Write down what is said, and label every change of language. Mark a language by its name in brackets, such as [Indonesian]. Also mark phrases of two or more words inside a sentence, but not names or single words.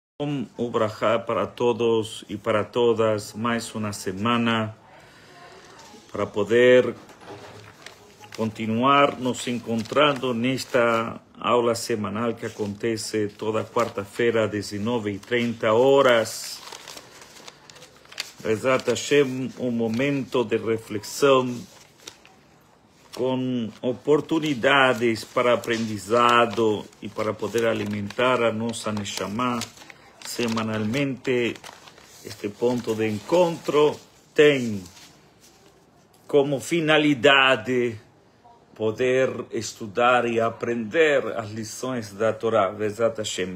[Portuguese] Ubrajá [Spanish] para todos y para todas, más una semana [Portuguese] para poder continuar nos encontrando nesta aula semanal que acontece toda quarta-feira, 19h30. [Hebrew] בעזרת השם, [Portuguese] momento de reflexão com oportunidades para aprendizado e para poder alimentar a nossa Neshama. Semanalmente, este ponto de encontro tem como finalidade poder estudar e aprender as lições da Torá, [Hebrew] בעזרת השם.